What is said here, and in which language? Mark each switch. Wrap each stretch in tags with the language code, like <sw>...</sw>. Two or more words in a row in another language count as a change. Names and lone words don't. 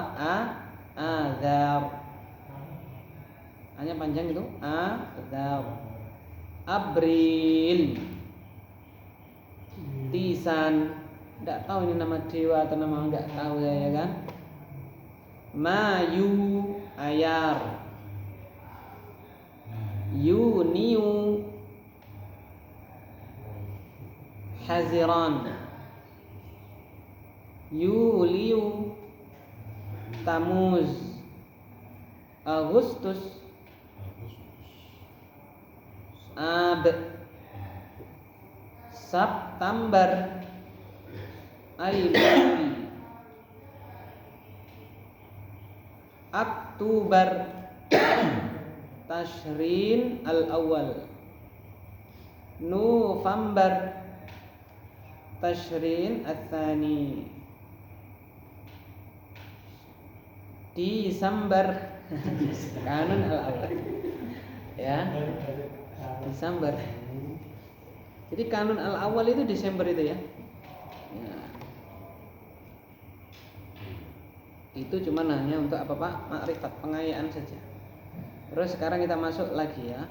<id>Azar. Hanya panjang itu. Azar. Abril. Tisan. Enggak tahu ini nama dewa atau nama enggak tahu saya kan. Mayu Ayar. Yuniu Haziran. Yuliu Tamuz. Agustus Ab. September Aibari. Oktober Tashrin al-awwal. November Tashrin al-thani. Desember kanun al-awwal. Ya. Desember. Jadi kanun al-awwal itu Desember itu ya. Itu cuma hanya untuk apa Pak? Makrifat, pengayaan saja. Terus sekarang kita masuk lagi ya.</id>